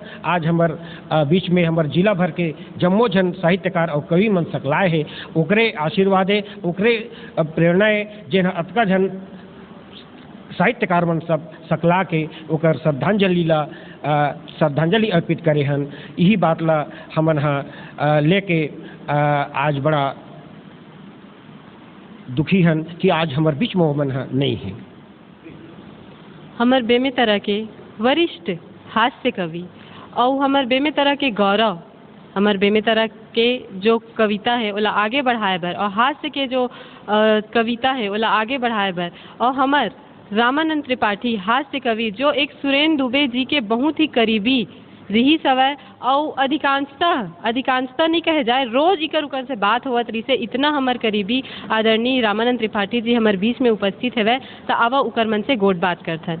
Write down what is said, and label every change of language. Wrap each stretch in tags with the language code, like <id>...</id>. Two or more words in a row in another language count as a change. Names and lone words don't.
<hne>आज हमार बीच में हमार जिला भर के जम्मो जन साहित्यकार और कवि मन सकलाए है, ओकरे आशीर्वाद है, ओकरे प्रेरणाएं जिन्हा अतका जन साहित्यकार मन सब सकला के ओकर श्रद्धांजलि अर्पित करे हन। यही बात ला हमन लेके आज बड़ा दुखी हन कि आज हमार बीच में मन नहीं है। हमार बेमेतरा के वरिष्ठ हास्य कवि और हमार बेमेतरा के गौरव, हमार बेमेतरा के जो कविता है ओला आगे बढ़ाए बर, और हास्य के जो कविता है ओला आगे बढ़ाए बर, और हमार रामानंद त्रिपाठी हास्य कवि जो एक सुरेंद्र दुबे जी के बहुत ही करीबी रही सवय, और अधिकांशतः नहीं कहे जाए रोज इकर उकर से बात होवत रही से, इतना हमार करीबी आदरणीय रामानंद त्रिपाठी जी हमारे बीच में उपस्थित है, तो आवा उकर मन से गोट बात करथन।</hne>